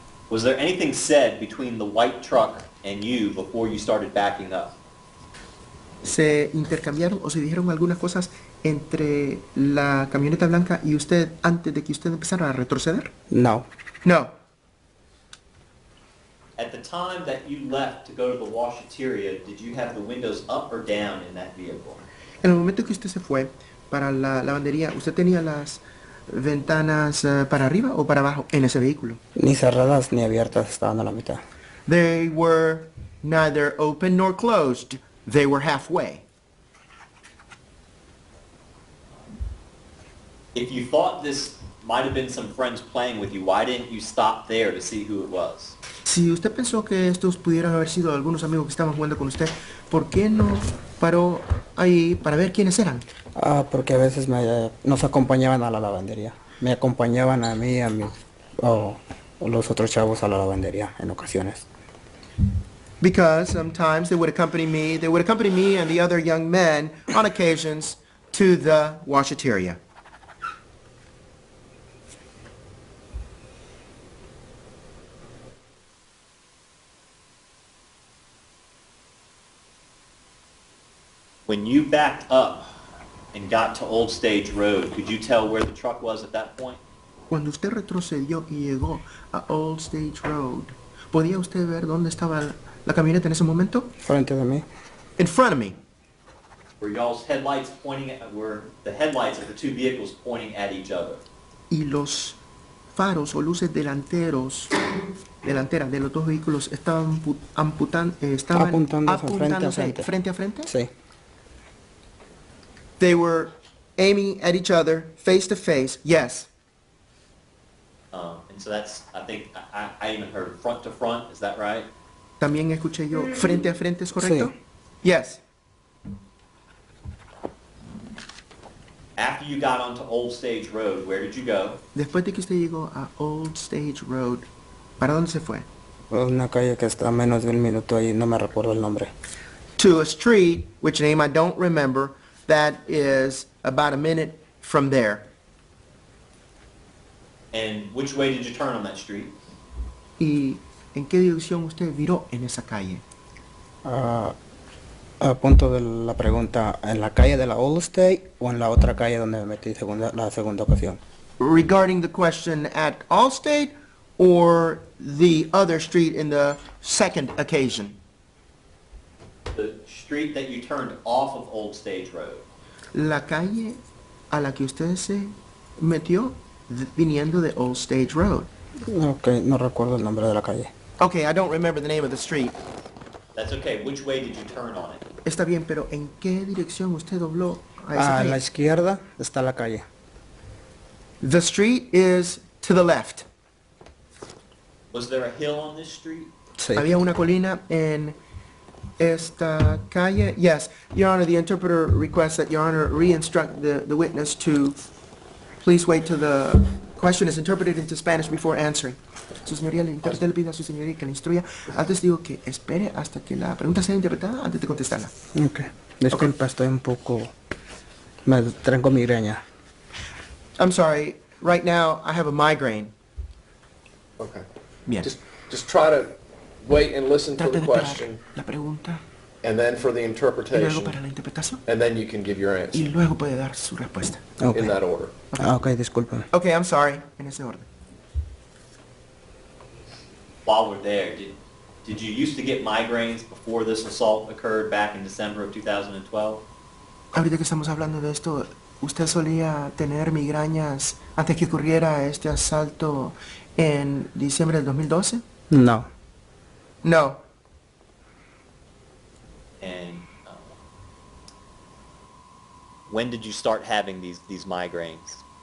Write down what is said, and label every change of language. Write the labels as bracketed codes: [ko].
[en] Was there anything said between the white truck and you before you started backing up? [es] ¿Se intercambiaron o se dijeron algunas cosas entre la camioneta blanca y usted antes de que usted empezara a retroceder? No. [en] No. At the time that you left to go to the washateria, did you have the windows up or down in that vehicle? [es] En el momento que usted se fue para la lavandería, ¿usted tenía las ventanas para arriba o para abajo en ese vehículo? Ni cerradas ni abiertas, estaban a la mitad. [en] They were neither open nor closed. They were halfway. If you thought this might have been some friends playing with you, why didn't you stop there to see who it was? [es] Si usted pensó que estos pudieran haber sido algunos amigos que estaban jugando con usted, ¿por qué no paró ahí para ver quiénes eran? Porque a veces nos acompañaban a la lavandería. Me acompañaban a mí, o los otros chavos a la lavandería en ocasiones. [en] Because sometimes they would accompany me and the other young men on occasions to the washateria. When you backed up and got to Old Stage Road, could you tell where the truck was at that point? [es] Cuando usted retrocedió y llegó a Old Stage Road, ¿podía usted ver dónde estaba la camioneta en ese momento? Frente de mí. [en] In front of me. Were y'all's headlights were the headlights of the two vehicles pointing at each other? [es] Y los faros o luces delanteras de los dos vehículos estaban Apuntándose frente a frente. Sí. [en] They were aiming at each other, face to face, yes. And so that's, I think, I even heard front to front, is that right? [es] También escuché yo frente a frente, ¿es correcto? [en] Yes. After you got onto Old Stage Road, where did you go? [es] Después de que usted llegó a Old Stage Road, ¿para dónde se fue? Una calle que está a menos de un minuto ahí, no me recuerdo el nombre. [en] To a street, which name I don't remember, that is about a minute from there. And which way did you turn on that street? [es] ¿Y en qué dirección usted viró en esa calle? A punto de la pregunta, ¿en la calle de la Old State o en la otra calle donde me metí la segunda ocasión? [en] Regarding the question at Allstate or the other street in the second occasion? The street that you turned off of Old Stage Road. [es] La calle a la que usted se metió viniendo de Old Stage Road. Ok, no recuerdo el nombre de la calle. [en] Okay, I don't remember the name of the street. That's okay. Which way did you turn on it? [es] Está bien, pero ¿en qué dirección usted dobló a esa A calle? la izquierda está la calle. [en] The street is to the left. Was there a hill on this street? [es] Sí. Había una colina en esta calle. [en] Yes, Your Honor, the interpreter requests that Your Honor re-instruct the witness to please wait till the question is interpreted into Spanish before answering. [es] Su señoría, usted le pide a su señoría que le instruya al testigo que espere hasta que la pregunta sea interpretada antes de contestarla. Ok. Disculpa, estoy un poco... Me tengo migraña. [en] I'm sorry, right now I have a migraine. Okay. [es] Bien. [en] Just try to wait and listen for [es] Trate [en] the [es] de esperar [en] question, [es] la pregunta [en] and then for the [es] y luego [en] interpretation, [es] para la interpretación [en] and then you can give your [es] y [en] answer [es] luego puede dar su respuesta. [en] Ok. in that order. [es] Ok, disculpa. [en] Okay, I'm sorry, [es] en ese orden. [en] While we're there, did you used to get migraines before this assault occurred back in December of 2012? [es] Ahorita que estamos hablando de esto, ¿usted solía tener migrañas antes que ocurriera este asalto en diciembre del 2012? [en] No. No. And when did you start having these migraines?